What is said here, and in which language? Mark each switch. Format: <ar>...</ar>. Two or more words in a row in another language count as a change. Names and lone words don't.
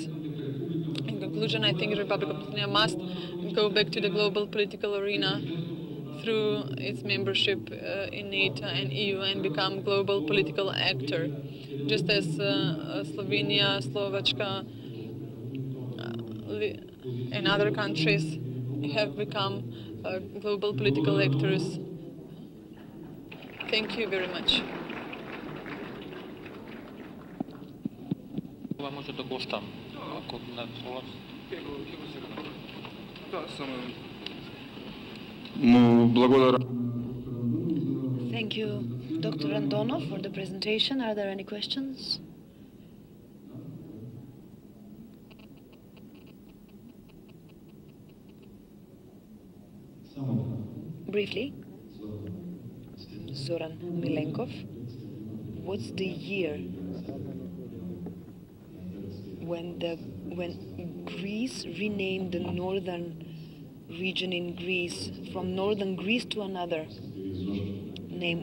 <en>In conclusion, I think the Republic of Macedonia must go back to the global political arena through its membership in NATO and EU and become global political actor, just as Slovenia, Slovakia, and other countries have become global political actors. Thank you very much.</en> <mk>Може да го оставам, ако не</mk> <en>Thank you, Dr. Andonov, for the presentation. Are there any questions? Briefly, Zoran Milenkov, what's the year when Greece renamed the northern region in Greece from northern Greece to another name?</en>